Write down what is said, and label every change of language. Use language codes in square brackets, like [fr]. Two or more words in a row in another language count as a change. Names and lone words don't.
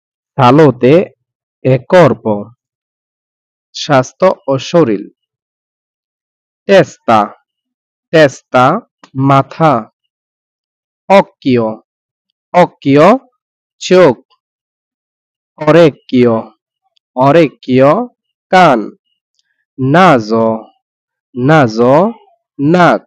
[it] Salute e corpo, [bn] স্বাস্থ্য ও শরীর। [it] Testa, testa, মাথা। Occhio, occhio, চোখ। Orecchio, orecchio, কান। Naso, naso, নাক।